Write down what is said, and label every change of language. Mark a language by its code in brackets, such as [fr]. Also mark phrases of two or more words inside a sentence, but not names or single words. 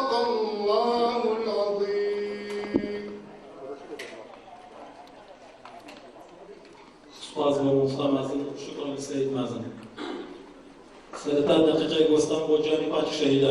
[ar] الله العظيم. [ckb] سپاس بۆ مۆستا مازن، شکر لەسەید مازن. سەرەتا دقیقەی گۆستان بۆ جانی پاکی شەهیدان.